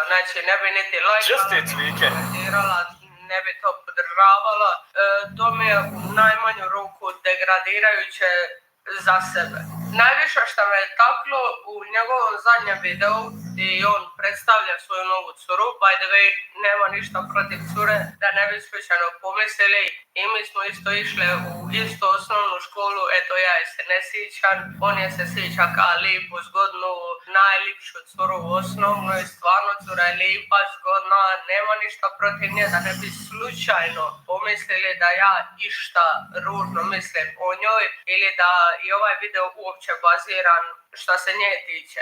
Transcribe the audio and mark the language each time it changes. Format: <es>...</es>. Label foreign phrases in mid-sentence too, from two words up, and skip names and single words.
<bs>Znači, ne bi niti lajkala, ne bi to podržavala. To mi je u najmanju ruku degradirajuće za sebe. Najviše što me je taklo u njegovom zadnjem videu gdje on predstavlja svoju novu curu,</bs> <en>by the way,</en> <bs>nema ništa protiv cure, da ne bi slučajno pomislili, i mi smo isto išli u istu osnovnu školu, eto ja je se ne sjećam, on je se sjeća kao lijepu, zgodnu, najljepšu curu u osnovnoj, stvarno cura je lijepa, zgodna, nema ništa protiv nje, da ne bi slučajno pomislili da ja išta ružno mislim o njoj ili da i ovaj video uopće baziran što se nje tiče.</bs>